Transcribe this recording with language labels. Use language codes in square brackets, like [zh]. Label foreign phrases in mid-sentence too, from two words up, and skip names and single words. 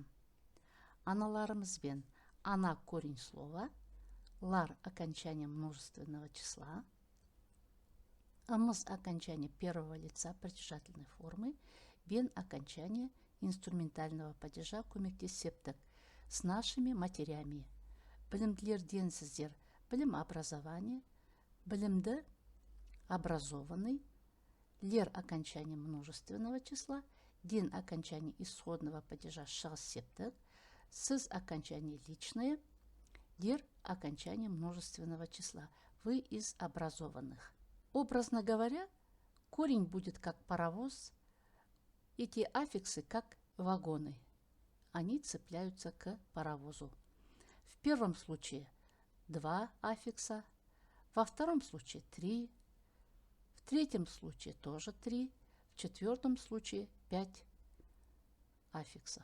[kk] Аналарымызбен ана [ru] корень слова, лар окончание множественного числа, амыз окончание первого лица притяжательной формы, бен окончание инструментального падежа көмектесептік с нашими матерями. [kk] Білімділерденсіздер білім [ru] образование, білімді образованный, лер окончание множественного числа, ден окончание исходного падежа [kk] шығыс септік, [ru] сіз окончание личное, дер окончание множественного числа. Вы из образованных. Образно говоря, корень будет как паровоз, эти аффиксы как вагоны. Они цепляются к паровозу. В первом случае 2 аффикса, во втором случае 3, в третьем случае тоже 3, в четвертом случае 5 аффиксов.